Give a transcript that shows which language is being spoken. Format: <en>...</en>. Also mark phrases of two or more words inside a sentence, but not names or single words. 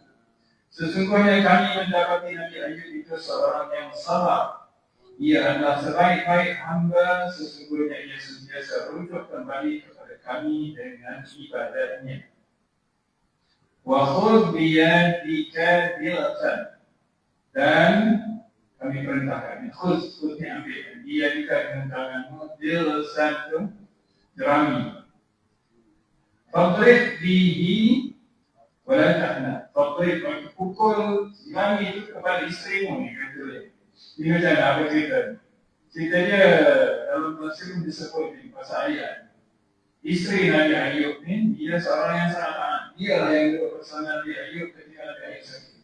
<ms>Sesungguhnya kami mendapati Nabi Ayub itu seorang yang sabar. Ia adalah sebaik-baik hamba, sesungguhnya ia sentiasa rujuk kembali kepada kami dengan ibadahnya.</ms> <ar>Wa khudh biyadika dilatan,</ar> <ms>Dan kami perintahkan, khususnya ambil, dia dekat dengan tanganmu, dia satu jerami.</ms> <ar>Fadrib bihi wala tahna. Fadrib,</ar> <ms>pukul jerami itu kepada isterimu ni, kata dia. Ini macam apa cerita? Cerita dia dalam tafsir disebut di pasal ayat. Isteri Nabi Ayub ni, dia seorang yang sangat taat. Dia lah yang duduk bersama Nabi Ayub ketika Nabi Ayub sakit.</ms>